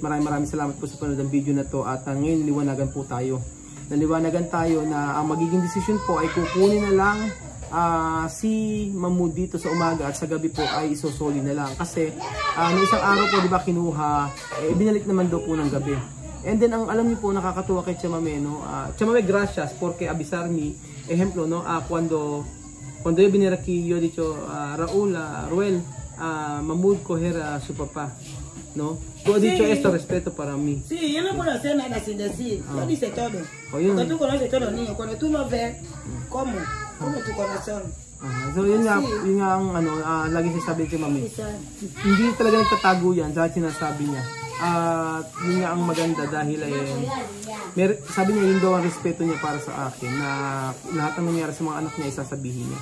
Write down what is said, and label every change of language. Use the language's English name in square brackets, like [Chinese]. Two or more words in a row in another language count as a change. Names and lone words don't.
[Filipino] Maraming salamat po sa panonood ng video na to. At ngayon naliwanagan tayo na ang magiging desisyon po ay kukunin na lang si Mamoud dito sa umaga at sa gabi po ay isosoli na lang. Kasi noong isang araw po, di ba, kinuha, binalik naman daw po ng gabi. [English] And then [Filipino] ang alam niyo po, nakakatuwa kay Tia Mami, [Spanish] no? Tia Mami, gracias porque avisarme, ejemplo, no? Cuando yo vine aquí, yo dicho, Ruel, Mamoud coger a su papá, ¿no? Tú has dicho esto, respeto para mí. Sí, yo no puedo hacer nada sin decir. Yo dice todo. Oye, porque tú conoces todos los niños. Cuando tú no ves, ¿cómo tu corazón? [Filipino] So yun nga ang lagi sinasabi ni Mami. Hindi talaga nagtatago yan sa sinasabi niya. At yun nga ang maganda dahil sabi niya yun daw ang respeto niya para sa akin, na lahat ng nangyari sa mga anak niya isasabihin niya.